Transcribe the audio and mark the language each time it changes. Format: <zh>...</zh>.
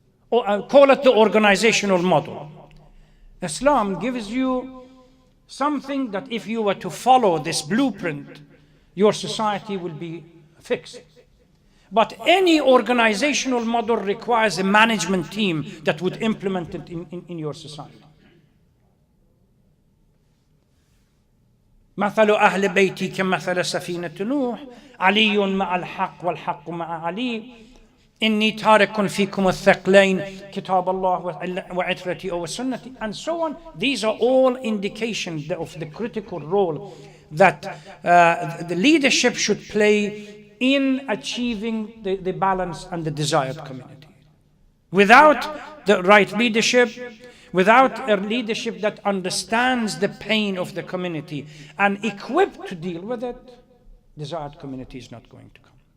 <en>Or call it the organizational model. Islam gives you something that if you were to follow this blueprint, your society will be fixed. But any organizational model requires a management team that would implement it in your society.</en> <ar>مثل أهل بيتي كمثل سفينة نوح علي مع الحق والحق مع علي إني تارك فيكم الثقلين كتاب الله وعترتي أو سنتي,</ar> <en>and so on. These are all indications of the critical role that the leadership should play in achieving the balance and the desired community. Without the right leadership, without a leadership that understands the pain of the community and equipped to deal with it, desired community is not going to come.</en>